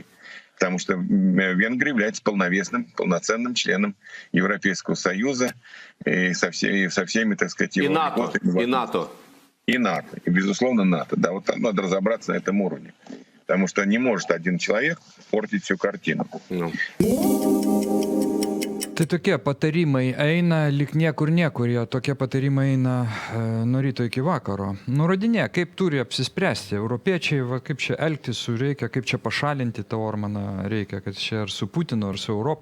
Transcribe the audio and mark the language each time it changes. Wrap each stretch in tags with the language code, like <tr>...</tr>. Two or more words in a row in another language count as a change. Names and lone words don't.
<ru>Потому что Венгрия является полноценным членом Европейского Союза и со всеми, так сказать, его... И НАТО. И НАТО. И, безусловно, НАТО. Да, вот там надо разобраться на этом уровне. Потому что не может один человек портить всю картину.</ru> <lt>Tai tokie patarimai eina lik niekur, jie tokie patarimai eina nuo ryto iki vakaro. Nurodinė, kaip turi apsispręsti europiečiai, va, kaip čia elgtis su reikia, kaip čia pašalinti tą Orbaną reikia, kad čia ar su Putinu, ar su Europa.</lt>